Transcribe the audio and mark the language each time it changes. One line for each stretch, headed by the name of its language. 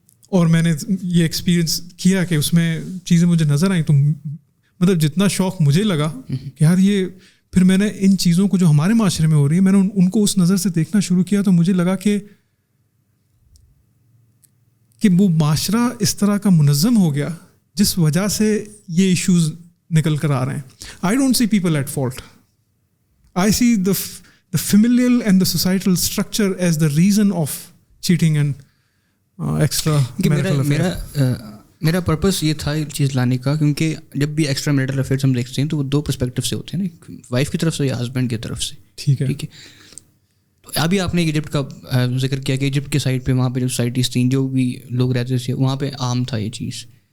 Urdu: اور میں نے یہ ایکسپیرئنس کیا کہ اس میں چیزیں مجھے نظر آئیں, تو مطلب جتنا شوق مجھے لگا کہ یار یہ, پھر میں نے ان چیزوں کو جو ہمارے معاشرے میں ہو رہی ہیں, میں نے ان کو اس نظر سے دیکھنا شروع کیا, تو مجھے لگا کہ وہ معاشرہ اس طرح کا منظم ہو گیا جس وجہ سے یہ ایشوز نکل کر آ رہے ہیں.
English: I don't see people at fault, I see the familial and the societal structure as the reason of cheating and extra marital affairs.
Urdu: میرا پرپس یہ تھا یہ چیز لانے کا, کیونکہ جب بھی ایکسٹرا میرٹل افیئرس ہم دیکھتے ہیں تو وہ دو پرسپیکٹو سے ہوتے ہیں نا, وائف کی طرف سے یا ہسبینڈ کی طرف سے, ٹھیک ہے. تو ابھی آپ نے ایجپٹ کا ذکر کیا کہ ایجپٹ کے سائڈ پہ وہاں پہ جو سوسائٹیز تھیں, جو بھی لوگ رہتے تھے, وہاں پہ عام تھا یہ چیز.